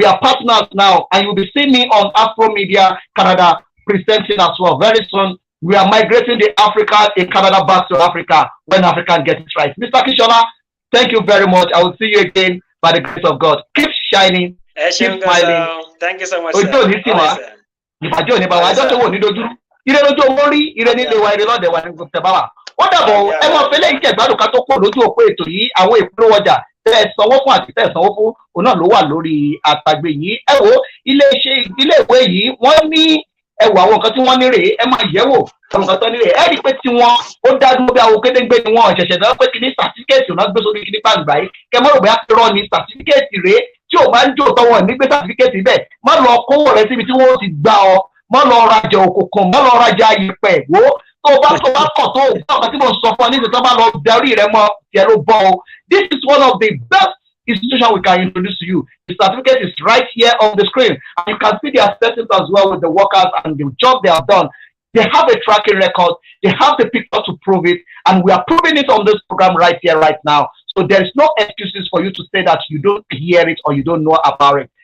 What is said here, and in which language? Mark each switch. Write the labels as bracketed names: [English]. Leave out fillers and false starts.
[English] We are partners now and you'll be seeing me on Afro Media Canada presenting as well. Very soon, we are migrating the Africa in Canada back to Africa when Africa gets it right. Mr. Kishola, thank you very much. I will see you again by the grace of God. Keep shining, keep smiling. Thank you so much, [Yoruba] ìbàjẹ́ òní bá wa ẹjọ́ tó wò ní dojú ire lójú owó rí ire nílé wa ire lọ́dẹ̀ wa ní gbogbo tẹ̀ bá wa wọ́n dàbọ̀ ẹ máa fẹ́lẹ́ ìkẹ́ ìgbádùn ká tó kó lójú òpó ètò yìí àwọn ìpolówó ọjà tẹ́ ẹ sanwó fún àti tẹ́ ẹ sanwó fún òun náà ló wà lórí àtàgbè yìí ẹ wo ilé ìwé yìí wọ́n ní ẹ wo àwọn nǹkan tí wọ́n ní rèé ẹ máa yẹ̀ wò àwọn nǹkan tó ní rèé ẹ rí i pé tiwọn ó dájú bí àwọn kédéńgbé ni wọn ṣẹ̀ṣẹ̀ náà pé kí ní sàtífíkẹ́ẹ̀tì náà gbé sórí kí ní gbàgbà yìí kẹ mọ́ rò bóyá irọ́ ni sàtífíkẹ́ẹ̀tì rèé tí ò máa ń jò tọwọ́ ní gbé sàtífíkẹ́ẹ̀tì bẹ́ẹ̀ má lọ kówó rẹ síbi tí wọ́n ti gbà ọ mọ́ lọ rajà òkùnkùn mọ́ lọ rajà ayẹ̀pẹ̀ wo tó bá kọ̀ tó ọ̀gá tí mo sọ fún ọ níbi tó bá lọ darí rẹ mọ́ tiẹ̀ ló bọ́ ọ. [English] This is one of the best institutions we can introduce to you. The certificate is right here on the screen and you can see their settings as well with the workers and the job they have done. They have a tracking record, they have the picture to prove it, and we are proving it on this program right here, right now. So there is no excuses for you to say that you don't hear it or you don't know about it.